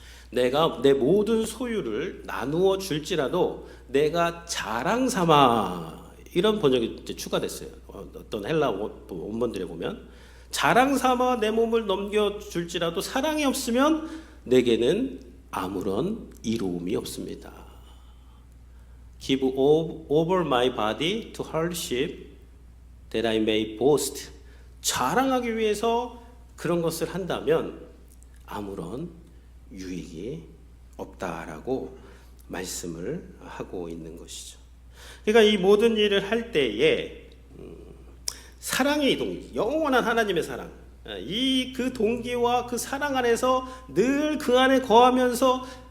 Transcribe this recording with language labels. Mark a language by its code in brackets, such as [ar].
[ko] 내가 내 모든 소유를 나누어 줄지라도 내가 자랑 삼아, 이런 번역이 이제 추가됐어요. 어떤 헬라 원본들에 보면 자랑 삼아 내 몸을 넘겨 줄지라도 사랑이 없으면 내게는 아무런 이로움이 없습니다. [en] Give over my body to hardship that I may boast. [ko] 자랑하기 위해서 그런 것을 한다면 아무런 유익이 없다라고 말씀을 하고 있는 것이죠. 그러니까 이 모든 일을 할 때에 사랑의 동기, 영원한 하나님의 사랑, 그 동기와 그 사랑 안에서 늘 그 안에 거하면서